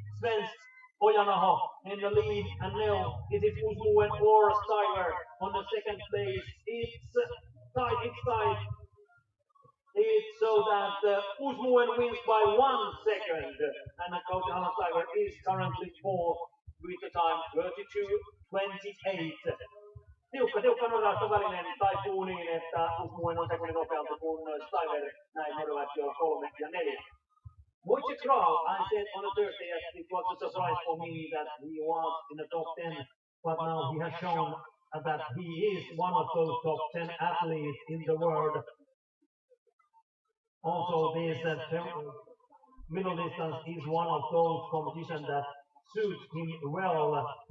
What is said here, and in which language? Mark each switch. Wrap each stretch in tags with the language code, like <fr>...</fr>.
<en>Svensk, Ojanaho in the lead, and now is it Uusmuen or Steiber on the second place? It's tight. It's so that Uusmuen wins by 1 second, and Kautti Hallan Steiber is currently fourth with the time 32:28.</en> <fi>Tiukka nodasta välinen taipuu niin, että Uusmuen on sekunnin nopeampi kuin Steiber, näin norjalaisia olla 3 ja 4.</fi> <en>Wojciech Kral, I said on a Thursday that it was a surprise for me that he was in the top 10, but now he has shown that he is one of those top 10 athletes in the world. Also, this middle distance is one of those competitions that suits him well.</en>